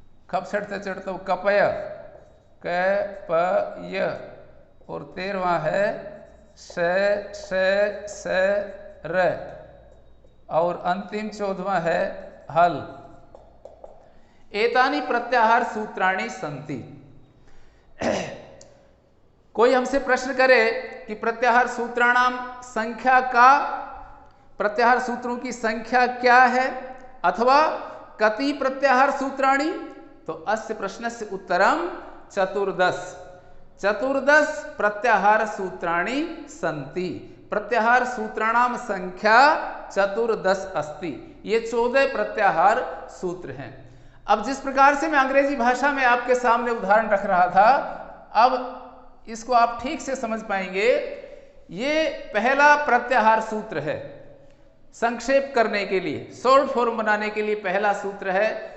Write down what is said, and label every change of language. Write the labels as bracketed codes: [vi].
[hi] खप छट चढ़तव कपय क प य, और 13वां है स र, और अंतिम 14वां है हल। [sa] एतानि प्रत्याहार सूत्राणि सन्ति। [hi] कोई हमसे प्रश्न करे कि [sa] प्रत्याहार सूत्राणाम संख्या का, [hi] प्रत्याहार सूत्रों की संख्या क्या है, अथवा [sa] कति प्रत्याहार सूत्राणि, [hi] तो [sa] अस्य प्रश्नस्य उत्तरम 14। 14 प्रत्याहार सूत्राणि सन्ति। प्रत्याहार सूत्राणाम संख्या 14 अस्ति। [hi] ये 14 प्रत्याहार सूत्र हैं। अब जिस प्रकार से मैं अंग्रेजी भाषा में आपके सामने उदाहरण रख रहा था, अब इसको आप ठीक से समझ पाएंगे। ये पहला प्रत्याहार सूत्र है, संक्षेप करने के लिए, शॉर्ट फॉर्म बनाने के लिए पहला सूत्र है।